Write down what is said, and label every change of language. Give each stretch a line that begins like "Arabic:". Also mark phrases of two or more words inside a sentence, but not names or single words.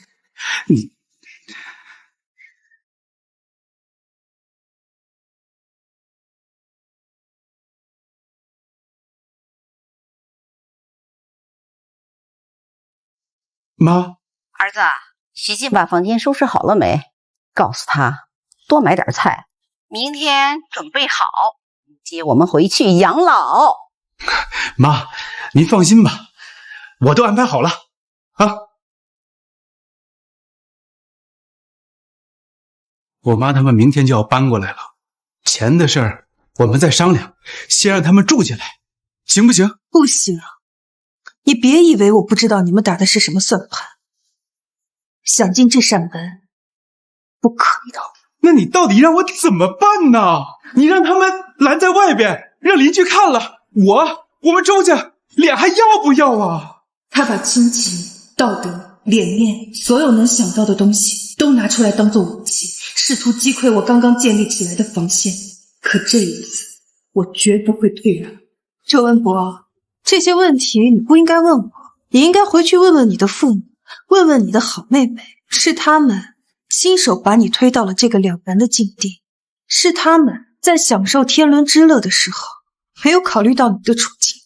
Chinese: 你，媽，兒子，许靜把房間收拾好了沒？告訴他多買點菜，明天準備好，接我们回去養老。妈，您放心吧，我都安排好了啊。我妈他们明天就要搬过来了，钱的事儿我们再商量，先让他们住进来，行不行？不行，你别以为我不知道你们打的是什么算盘。想进这扇门，不可以的。那你到底让我怎么办呢？你让他们拦在外边，让邻居看了，我们周家脸还要不要啊？他把亲情、道德、脸面，所有能想到的東西都拿出來當做武器，試圖擊潰我剛剛建立起來的防線。可這一次，我絕不會退讓。周文博，這些問題你不應該問我，你應該回去問問你的父母，問問你的好妹妹，是他們親手把你推到了這個兩難的境地，是他們在享受天倫之樂的時候，沒有考慮到你的處境。